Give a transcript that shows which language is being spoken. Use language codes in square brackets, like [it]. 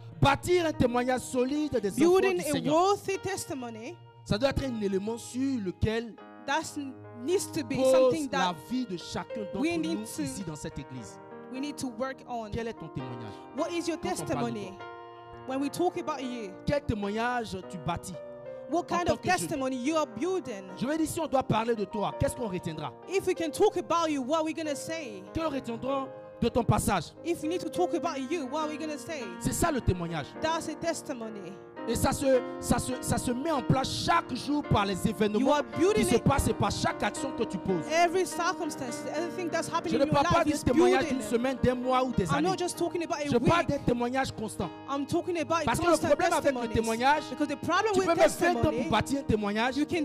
[fr] Bâtir un témoignage solide des enfants du Seigneur. Ça doit être un élément sur lequel pose la vie de chacun d'entre nous ici dans cette église. [en] We need to work on. [fr] Quel est ton témoignage? [en] What is your testimony? When we talk about you, [fr] quel témoignage tu bâtis? [en] What kind of testimony you are building? [fr] Je vais dire, si on doit parler de toi, qu'est-ce qu'on retiendra? [en] If we can talk about you, what are we going to say? [fr] Que retiendrons de ton passage? [en] If we need to talk about you, what are we going to say? [fr] C'est ça le témoignage. [en] That's a testimony. [fr] Et ça se met en place chaque jour par les événements qui se passent et par chaque action que tu poses. [en] Every circumstance, everything that's happening [fr] Je ne parle pas d'un témoignage d'une semaine, d'un mois ou des années. Je parle d'un témoignage constant. Parce que le problème avec le témoignage, tu peux mettre 20 ans pour bâtir un témoignage.